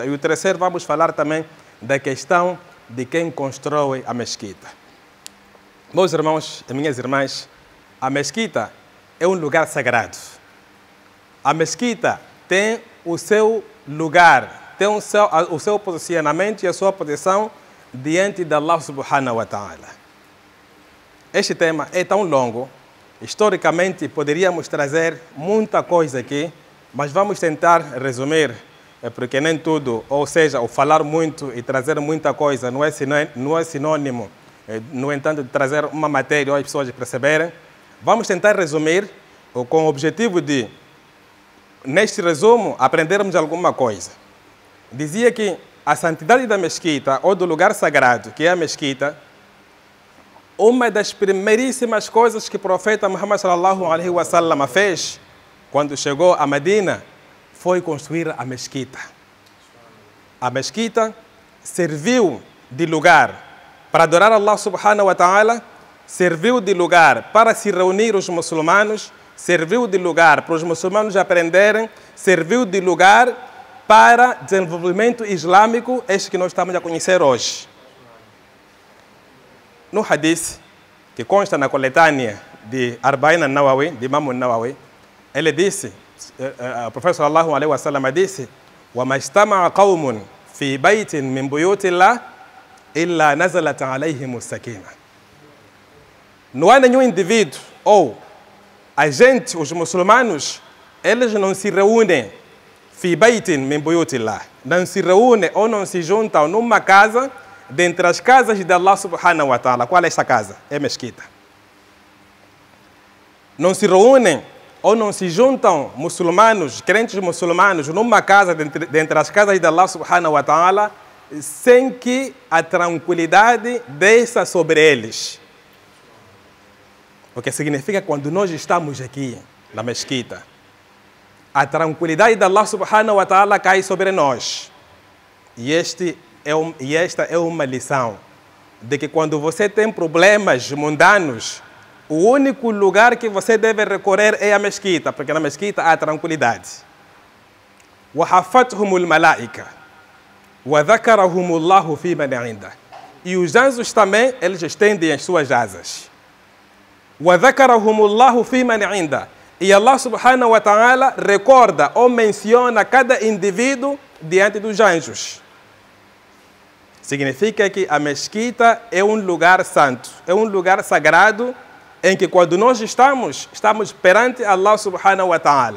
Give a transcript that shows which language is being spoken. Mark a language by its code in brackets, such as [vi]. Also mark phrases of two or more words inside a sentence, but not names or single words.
[pt] E o terceiro vamos falar também da questão de quem constrói a mesquita. Meus irmãos e minhas irmãs, a mesquita é um lugar sagrado. A mesquita tem o seu lugar, tem o seu posicionamento e a sua posição diante de [ar] الله سبحانه وتعالى. [pt] Este tema é tão longo, historicamente poderíamos trazer muita coisa aqui, mas vamos tentar resumir, porque nem tudo, ou seja, o falar muito e trazer muita coisa não é sinônimo, no entanto, de trazer uma matéria ou as pessoas perceberem. Vamos tentar resumir com o objetivo de, neste resumo, aprendermos alguma coisa. Dizia que a santidade da mesquita, ou do lugar sagrado, que é a mesquita, uma das primeiríssimas coisas que o profeta Muhammad [ar] صلى الله عليه وسلم [pt] fez quando chegou a Medina foi construir a mesquita. A mesquita serviu de lugar para adorar [ar] الله سبحانه وتعالى, [pt] serviu de lugar para se reunir os muçulmanos, serviu de lugar para os muçulmanos aprenderem, serviu de lugar para desenvolvimento islâmico, este que nós estamos a conhecer hoje. No hadith, que consta na coletânea de Arba'in al-Nawawi, de Imam al-Nawawi, ele disse, o profeta [ar] صلى الله عليه وسلم disse: وَمَا اجْتَمَعَ قَوْمٌ فِي بَيْتٍ مِنْ بُيُوتِ اللَّهِ إِلَّا نَزَلَتْ عَلَيْهِمُ السَّكِينَةُ. [pt] Não há nenhum indivíduo, ou a gente, os muçulmanos, eles não se reúnem, [ar] في بيت من بيوت الله, [pt] não se reúnem ou não se juntam numa casa, dentre as casas de [ar] الله سبحانه وتعالى. [pt] Qual é esta casa? É a mesquita. Não se reúnem ou não se juntam muçulmanos, crentes muçulmanos, numa casa, dentre as casas de [ar] الله سبحانه وتعالى, [pt] sem que a tranquilidade desça sobre eles. O que significa que quando nós estamos aqui na mesquita, a tranquilidade de [ar] الله سبحانه وتعالى [pt] cai sobre nós. E esta é uma lição de que quando você tem problemas mundanos, o único lugar que você deve recorrer é a mesquita, porque na mesquita há tranquilidade. [ar] وحفتهم الملائكة وذكرهم الله في من عنده. [pt] E os anjos também, eles estendem as suas asas. [ar] وذكرهم الله في من عنده. [pt] E [ar] الله سبحانه وتعالى [pt] recorda ou menciona cada indivíduo diante dos anjos. Significa que a mesquita é um lugar santo, é um lugar sagrado em que quando nós estamos perante [ar] الله سبحانه وتعالى.